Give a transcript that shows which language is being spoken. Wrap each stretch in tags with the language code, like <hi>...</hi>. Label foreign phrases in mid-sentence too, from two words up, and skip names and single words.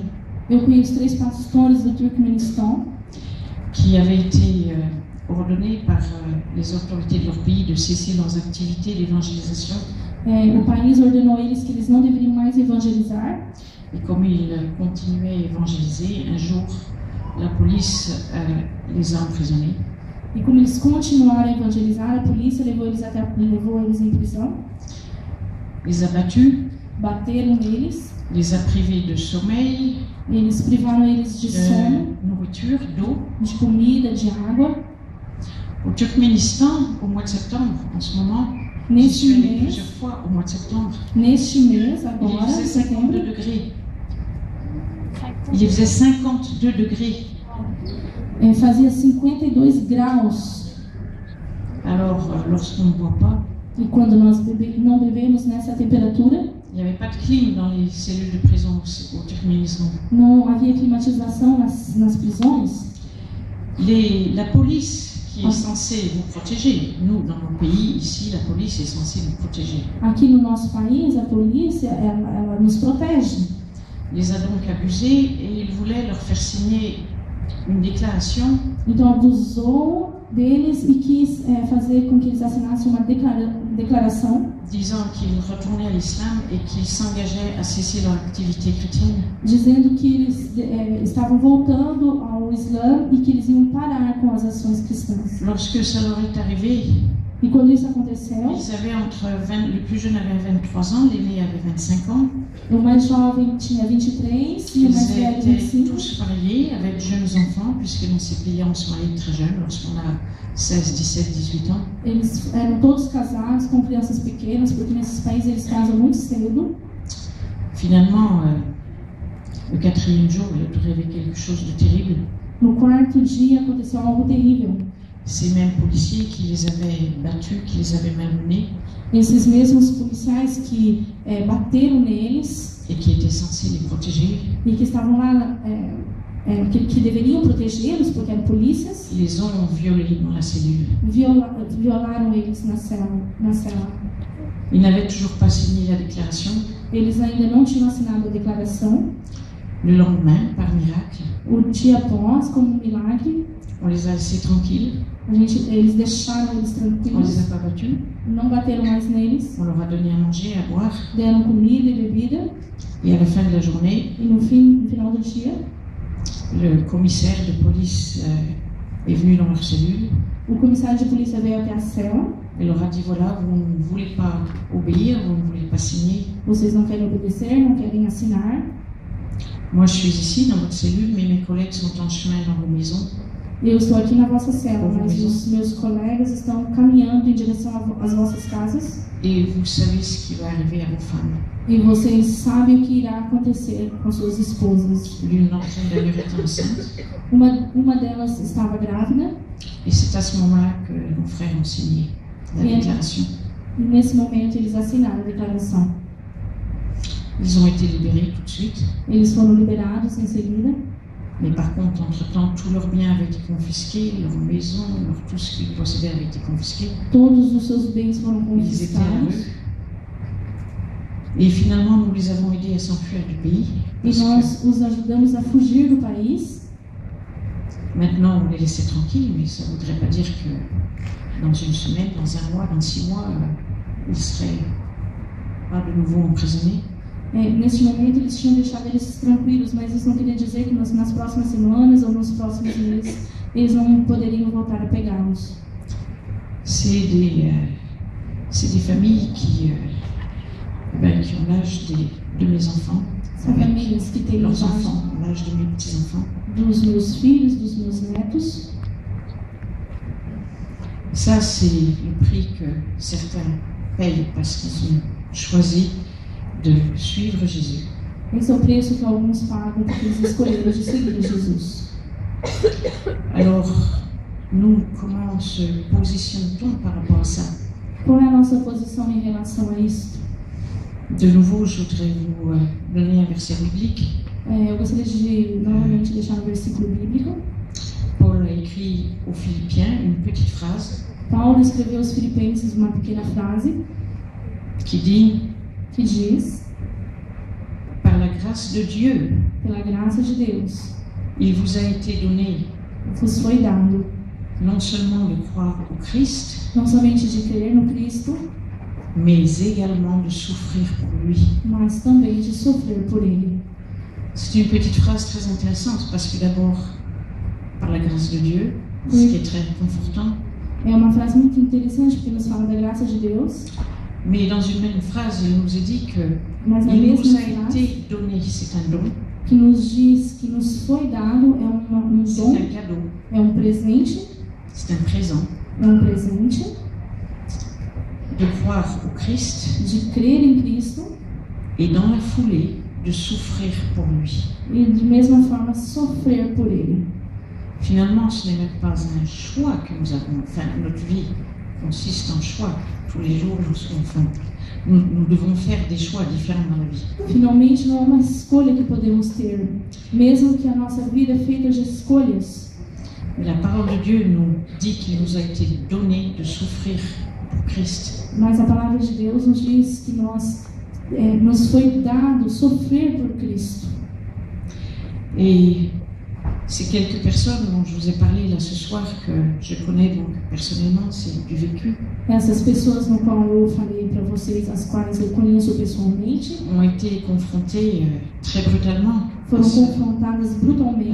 <pt>Eu conheço 3 pastores do Turkmenistan</pt> <fr>qui avaient été ordonnés par les autorités de leur pays de cesser leurs activités d'évangélisation.</fr> <pt>O país ordenou eles que eles não deveriam mais evangelizar.</pt> <fr>Et comme ils continuaient à évangéliser, un jour, la police les a emprisonnés.</fr> <pt>E como eles continuaram a evangelizar, a polícia levou eles em prisão,</pt> <fr>Les a battus,</fr> <pt>bateram neles,</pt> <fr>les a privés de sommeil,</fr> <pt>eles privaram eles de sono,</pt> <fr>de nourriture, d'eau.</fr> <pt>de comida, de água.</pt> <fr>Au Turkménistan, au mois de septembre, en ce moment, j'y</fr> <pt>Neste</pt> <fr>suis allée</fr> <pt>mês,</pt> <fr>plusieurs fois au mois de septembre.</fr> <pt>neste mês,</pt> <fr>Il</fr> <pt>agora,</pt> <fr>faisait</fr> <pt>em setembro,</pt> <fr>52 degrés. Il faisait 52 degrés.</fr> <pt>Fazia 52 graus.</pt> <fr>Alors, lorsqu'on ne boit pas,</fr> <pt>E quando nós não bebemos nessa temperatura,</pt> <fr>il n'y avait pas de clim dans les cellules de prison au Turkménistan.</fr> <pt>não havia climatização nas prisões.</pt> <fr>La police qui est censée vous protéger, nous, dans nos pays, ici, la police est censée nous protéger,</fr> <pt>Aqui no nosso país, a polícia, ela nos protege.</pt> <fr>les a donc abusés et ils voulaient leur faire signer une déclaration</fr> <pt>Então abusou deles e quis fazer com que eles assinassem uma declaração</pt> <fr>disant qu'ils retournaient à l'islam et qu'ils s'engageaient à cesser leur activité chrétienne.</fr> <pt>dizendo que eles estavam voltando ao Islã e que eles iam parar com as ações cristãs.</pt> <fr>Lorsque ça leur est arrivé,</fr> <pt>E quando isso aconteceu,</pt> <fr>ils avaient le plus jeune avait 23 ans, l'aîné avait 25 ans.</fr> <pt>o mais jovem tinha 23 e o</pt> <fr>Ils</fr> <pt>mais velho</pt> <fr>étaient</fr> <pt>25.</pt> <fr>tous mariés avec jeunes enfants, puisque dans ces pays on se marie très jeune, lorsqu'on a 16, 17, 18 ans.</fr> <pt>Eles eram todos casados com crianças pequenas, porque nesses países eles casam muito cedo.</pt> <fr>Finalement, le quatrième jour, il est arrivé quelque chose de terrible.</fr> <pt>No quarto dia aconteceu algo terrível.</pt> <fr>Ces mêmes policiers qui les avaient battus, qui les avaient malmenés</fr> <pt>Esses mesmos policiais que bateram neles</pt> <fr>et qui étaient censés les protéger,</fr> <pt>e que estavam lá, que deveriam protegê-los, porque eram polícias,</pt> <fr>ils les ont violés dans la cellule.</fr> <pt>violaram eles na cela.</pt> <fr>Ils n'avaient toujours pas signé la déclaration.</fr> <pt>Eles ainda não tinham assinado a declaração.</pt> <fr>Le lendemain, par miracle,</fr> <pt>O dia após, como um milagre,</pt> <fr>on les a laissés tranquilles,</fr> <pt>eles deixaram eles</pt> <fr>on les</fr> <pt>tranquilos,</pt> <fr>a pas battus,</fr> <pt>não bateram mais neles,</pt> <fr>on leur a donné à manger, à boire,</fr> <pt>deram comida e bebida,</pt> <fr>et à la fin de la journée,</fr> <pt>e no final do dia,</pt> <fr>le commissaire de police est venu dans leur cellule</fr> <pt>o comissário de polícia veio até a cela.</pt> <fr>et leur a dit voilà, vous ne voulez pas obéir, vous ne voulez pas signer.</fr> <pt>Vocês não querem obedecer, não querem assinar.</pt> <fr>Moi, je suis ici dans votre cellule, mais mes collègues sont en chemin dans vos maisons.</fr> <pt>Eu estou aqui na vossa cela, mas os meus colegas estão caminhando em direção às vossas casas.</pt> <fr>Et vous savez ce qui va arriver à vos femmes.</fr> <pt>E vocês sabem o que irá acontecer com suas esposas.</pt> <fr>L'une d'entre elles d'ailleurs était enceinte.</fr> <pt>Uma delas estava grávida.</pt> <fr>Et c'est à ce moment-là que nos frères ont signé la déclaration.</fr> <pt>E nesse momento eles assinaram a declaração.</pt> <fr>Ils ont été libérés tout de suite.</fr> <pt>Eles foram liberados em seguida.</pt> <fr>Mais par contre, entre-temps, tous leurs biens avaient été confisqués, leur maison, tout ce qu'ils possédaient avait été confisqué.</fr> <pt>Todos os seus bens foram</pt> <fr>Ils étaient à</fr> <pt>confiscados.</pt> <fr>eux. Et finalement, nous les avons aidés à s'enfuir du pays.</fr> <pt>E nós os ajudamos a fugir do país.</pt> <fr>Maintenant, on les laissait tranquilles, mais ça ne voudrait pas dire que dans une semaine, dans un mois, dans 6 mois, ils seraient pas de nouveau emprisonnés.</fr> <pt>Neste momento eles tinham deixado eles tranquilos, mas isso não queria dizer que nas próximas semanas ou nos próximos meses eles não poderiam voltar a pegá-los.</pt> <fr>C'est des familles qui ont l'âge de mes enfants.</fr> <pt>São famílias que têm</pt> <fr>Leurs enfants, l'âge de mes petits-enfants.</fr> <pt>Dos meus filhos, dos meus netos.</pt> <fr>Ça, c'est le prix que certains payent parce qu'ils ont choisi de suivre Jésus.</fr> <pt>Esse é o preço que alguns pagam porque eles escolheram de seguir Jesus.</pt> <fr>Alors, nous, comment se positionne-t-on par rapport à ça?</fr> <pt>Qual é a nossa posição em relação a isso?</pt> <fr>De nouveau, je voudrais vous donner un verset biblique.</fr> <pt>Eu gostaria de novamente deixar um versículo bíblico.</pt> <fr>Paul a écrit aux Philippiens une petite phrase</fr> <pt>Paulo escreveu aos Filipenses uma pequena frase</pt> <fr>qui dit</fr> <pt>que diz:</pt> <fr>par la grâce de Dieu,</fr> <pt>pela graça de Deus,</pt> <fr>il vous a été donné</fr> <pt>vos foi dado</pt> <fr>non seulement de croire au Christ,</fr> <pt>não somente de crer no Cristo,</pt> <fr>mais également de souffrir pour lui.</fr> <pt>mas também de sofrer por Ele.</pt> <fr>C'est une petite phrase très intéressante parce que d'abord, par la grâce de Dieu, ce qui est très confortant.</fr> <pt>É uma frase muito interessante porque nos fala da graça de Deus.</pt> <fr>Mais dans une même phrase, il nous est dit que</fr> <pt>Mas na</pt> <fr>il</fr> <pt>mesma</pt> <fr>nous a</fr> <pt>frase</pt> <fr>été donné, c'est un don,</fr> <pt>que nos diz que nos foi dado um</pt> <fr>c'est</fr> <pt>dom,</pt> <fr>un cadeau,</fr> <pt>é presente,</pt> <fr>c'est un présent</fr> <pt>presente</pt> <fr>de croire au Christ</fr> <pt>de crer em Cristo</pt> <fr>et dans la foulée de souffrir pour lui.</fr> <pt>e de mesma forma sofrer por Ele.</pt> <fr>Finalement, ce n'est même pas un choix que nous avons. Enfin, notre vie consiste en choix. Tous les jours, nous devons faire des choix différents dans la vie.</fr> <pt>Finalmente, não é uma escolha que podemos ter, mesmo que a nossa vida é feita de escolhas.</pt> <fr>Mais la parole de Dieu nous dit qu'il nous a été donné de souffrir pour Christ.</fr> <pt>Mas a palavra de Deus nos diz que nos foi dado sofrer por Cristo.</pt> <fr>Et Ces quelques personnes dont je vous ai parlé là ce soir, que je connais donc personnellement, c'est du vécu,</fr> <pt>Essas pessoas no qual eu falei para vocês, as quais eu conheço pessoalmente,</pt> <fr>ont été confrontées très brutalement</fr> <pt>foram confrontadas</pt> <fr>à</fr> <pt>brutalmente</pt>